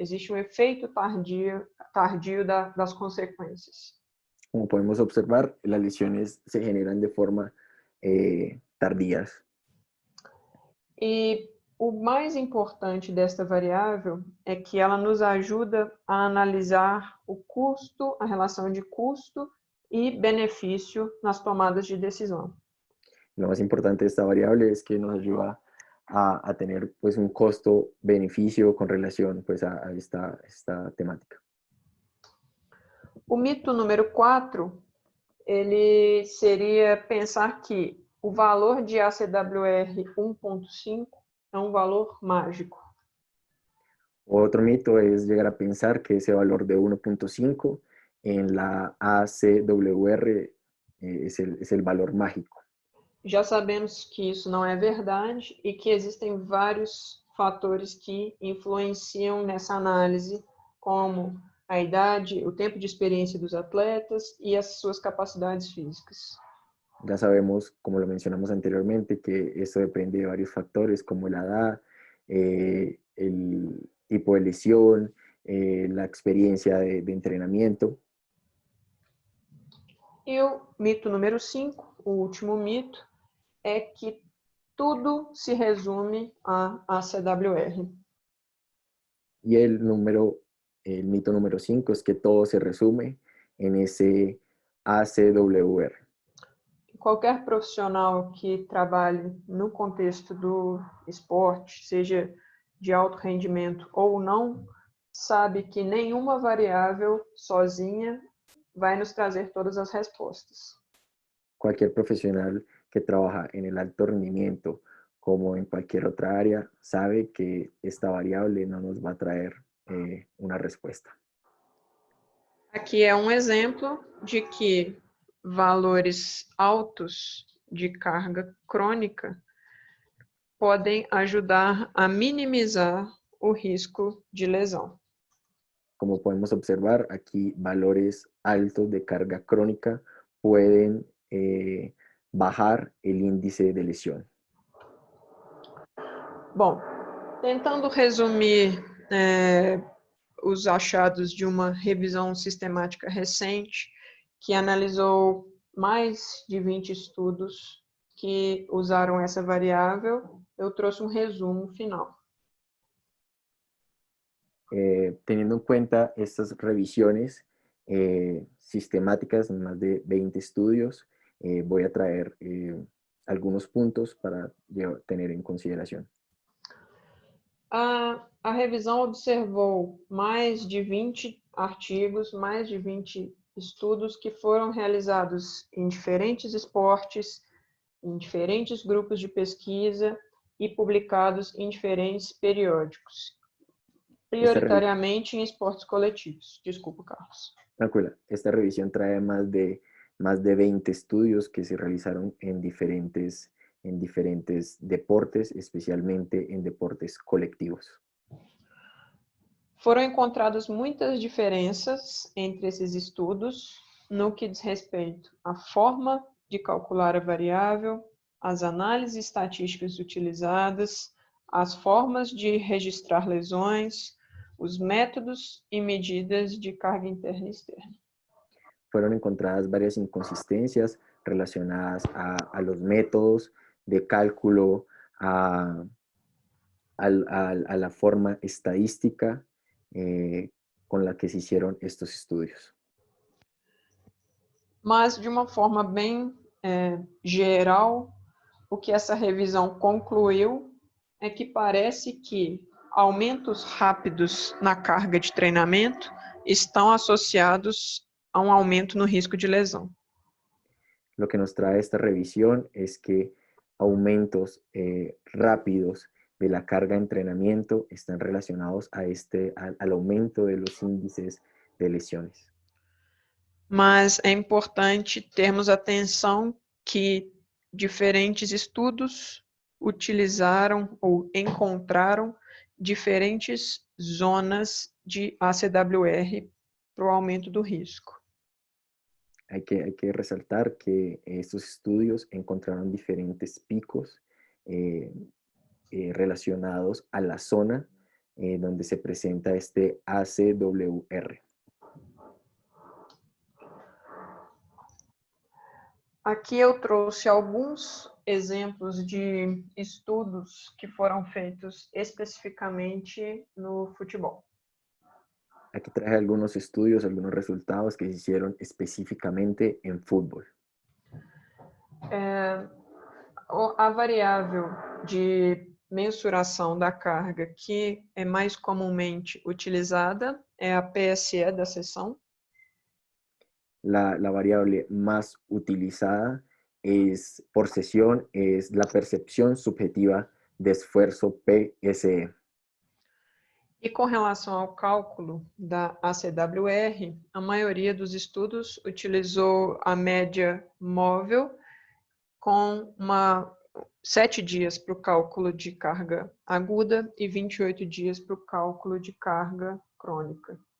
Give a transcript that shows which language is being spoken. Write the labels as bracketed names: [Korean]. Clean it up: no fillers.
[Portuguese] Existe um efeito tardio das consequências. [Spanish] Como podemos observar, las lesiones se generan de forma tardías. [Portuguese] E o mais importante desta variável é que ela nos ajuda a analisar o custo, a relação de custo e benefício nas tomadas de decisão. [Spanish] Lo más importante de esta variable es que nos ayuda a tener pues un costo-beneficio con relación pues a esta temática. [Portuguese] O mito número 4, ele seria pensar que o valor de ACWR 1.5 é um valor mágico. [Spanish] Otro mito es llegar a pensar que ese valor de 1.5 en la ACWR es el valor mágico. [Portuguese] Já sabemos que isso não é verdade e que existem vários fatores que influenciam nessa análise, como a idade, o tempo de experiência dos atletas e as suas capacidades físicas. [Spanish] Ya sabemos, como lo mencionamos anteriormente, que esto depende de varios factores como la edad, el tipo de lesión, la experiencia de entrenamiento. [Portuguese] E o mito número 5, o último mito, é que tudo se resume a ACWR. [Spanish] Y el mito número 5 es que todo se resume en ese ACWR. [Portuguese] Qualquer profissional que trabalhe no contexto do esporte, seja de alto rendimento ou não, sabe que nenhuma variável sozinha vai nos trazer todas as respostas. [Spanish] Cualquier profesional que trabaja en el alto rendimiento como en cualquier otra área sabe que esta variable no nos va a traer una respuesta. [Portuguese] Aqui é um exemplo de que valores altos de carga crônica podem ajudar a minimizar o risco de lesão. [Spanish] Como podemos observar, aquí valores altos de carga crónica pueden bajar el índice de lesión. [Portuguese] Bom, tentando resumir os achados de uma revisão sistemática recente, que analisou mais de 20 estudos que usaram essa variável, eu trouxe um resumo final. [Spanish] Teniendo en cuenta estas revisiones sistemáticas en más de 20 estudios, voy a traer algunos puntos para tener en consideración. [Portuguese] A revisão observou mais de 20 artigos, mais de 20 estudos que foram realizados em diferentes esportes, em diferentes grupos de pesquisa e publicados em diferentes periódicos, prioritariamente em esportes coletivos. Desculpa, Carlos. [Spanish] Tranquila, esta revisión trae más de 20 estudios que se realizaron en diferentes deportes, especialmente en deportes colectivos. [Portuguese] Foram encontradas muitas diferenças entre esses estudos no que diz respeito à forma de calcular a variável, as análises estatísticas utilizadas, as formas de registrar lesões, os métodos e medidas de carga interna e externa. [Spanish] Fueron encontradas varias inconsistencias relacionadas a los métodos de cálculo, a la forma estadística con la que se hicieron estos estudios. [Portuguese] Mas, de uma forma bem geral, o que essa revisão concluiu é que parece que aumentos rápidos na carga de treinamento estão associados a um aumento no risco de lesão. [Spanish] Lo que nos trae esta revisión es que aumentos rápidos de la carga de entrenamiento están relacionados al aumento de los índices de lesiones. [Portuguese] Mas é importante termos atenção que diferentes estudos utilizaram ou encontraram diferentes zonas de ACWR para o aumento do risco. [Spanish] Hay que resaltar que estos estudios encontraron diferentes picos relacionados a la zona donde se presenta este ACWR. [Portuguese] Aqui eu trouxe alguns exemplos de estudos que foram feitos especificamente no futebol. [Spanish] Aquí traje algunos estudios, algunos resultados que se hicieron específicamente en fútbol. [Portuguese] A variável de mensuração da carga que é mais comumente utilizada é a PSE da seção. [Spanish] La variable más utilizada por sesión es la percepción subjetiva de esfuerzo PSE. [Portuguese] E com relação ao cálculo da ACWR, a maioria dos estudos utilizou a média móvel com 7 dias para o cálculo de carga aguda e 28 dias para o cálculo de carga crônica.